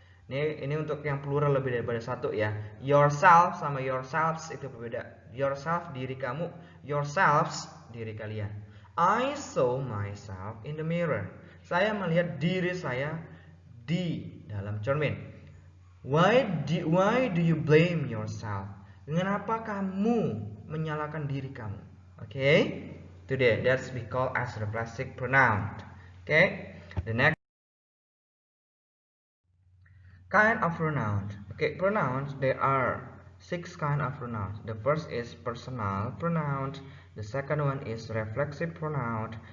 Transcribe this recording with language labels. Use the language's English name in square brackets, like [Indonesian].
[Indonesian] Ini untuk yang plural lebih daripada satu ya. Yourself sama yourselves itu berbeda. Yourself, diri kamu. Yourselves, diri kalian. [English] I saw myself in the mirror. [Indonesian] Saya melihat diri saya di dalam cermin. [English] Why do you blame yourself? [Indonesian] Kenapa kamu menyalahkan diri kamu? [English] Okay? Today that's we call as reflexive pronoun. Okay? The next kind of pronoun. Okay, pronouns there are 6 kind of pronouns. The first is personal pronoun. The second one is reflexive pronoun.